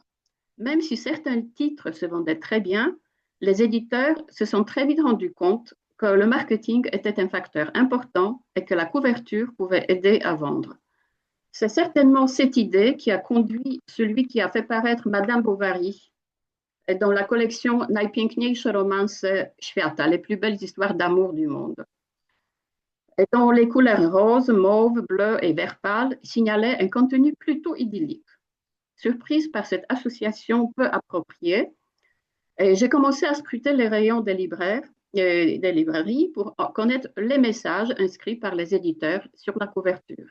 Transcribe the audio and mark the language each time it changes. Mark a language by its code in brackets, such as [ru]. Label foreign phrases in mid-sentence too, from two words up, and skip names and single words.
[fr] Même si certains titres se vendaient très bien, les éditeurs se sont très vite rendus compte que le marketing était un facteur important et que la couverture pouvait aider à vendre. C'est certainement cette idée qui a conduit celui qui a fait paraître Madame Bovary dans la collection Najpiękniejsze romanse świata, les plus belles histoires d'amour du monde, et dont les couleurs roses, mauve, bleu et vert pâle signalaient un contenu plutôt idyllique. Surprise par cette association peu appropriée, j'ai commencé à scruter les rayons des librairies pour connaître les messages inscrits par les éditeurs sur la couverture.